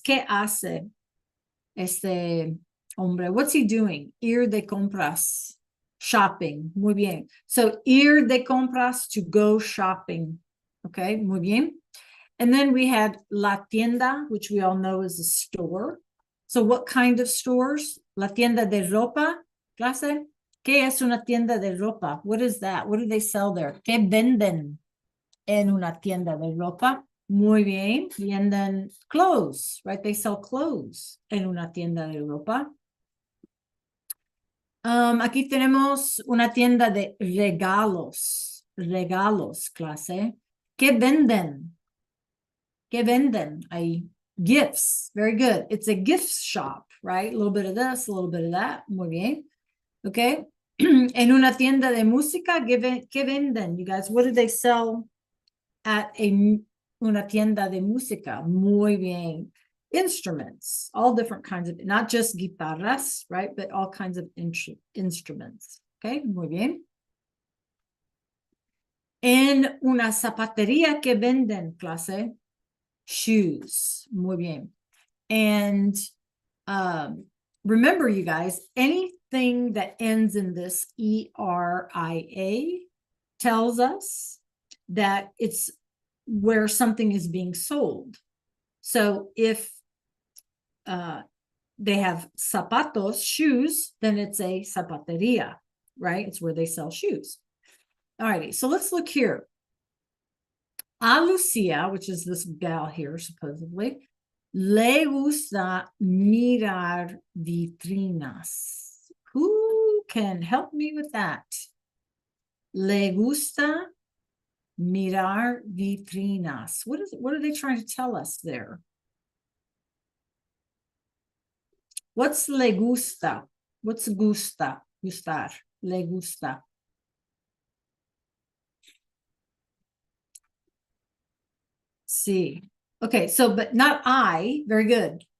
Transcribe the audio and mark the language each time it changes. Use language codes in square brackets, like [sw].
[es] ¿Qué hace este hombre? [en] What's he doing? [es] Ir de compras. Shopping. Muy bien. [en] So [es] ir de compras, [en] to go shopping. Okay, [es] muy bien. [en] And then we had la tienda, which we all know is a store. So what kind of stores? [es] La tienda de ropa, clase. ¿Qué es una tienda de ropa? [en] What is that? What do they sell there? [es] ¿Qué venden en una tienda de ropa? Muy bien. Venden [en] clothes, right? They sell clothes [es] en una tienda de ropa. Aquí tenemos una tienda de regalos. Regalos, clase. ¿Qué venden? ¿Qué venden? Ahí. [en] Gifts. Very good. It's a gift shop, right? A little bit of this, a little bit of that. [es] Muy bien. Okay. En una tienda de música, ¿qué venden? [en] You guys, what do they sell at [es] una tienda de música? Muy bien. [en] Instruments, all different kinds of, not just guitarras, right? But all kinds of instruments. Okay, [es] muy bien. En una zapatería, ¿qué venden, clase? Shoes. Muy bien. [en] And remember, you guys, anything that ends in this ERIA tells us that it's where something is being sold. So if they have zapatos, shoes, then it's a zapateria, right? It's where they sell shoes. All righty, so let's look here. A Lucia, which is this gal here, supposedly, [es] le gusta mirar vitrinas. [en] Who can help me with that? [es] Le gusta mirar vitrinas. [en] What are they trying to tell us there? What's le gusta? What's gusta? Gustar. Le gusta. See. Okay, so, but not I. Very good.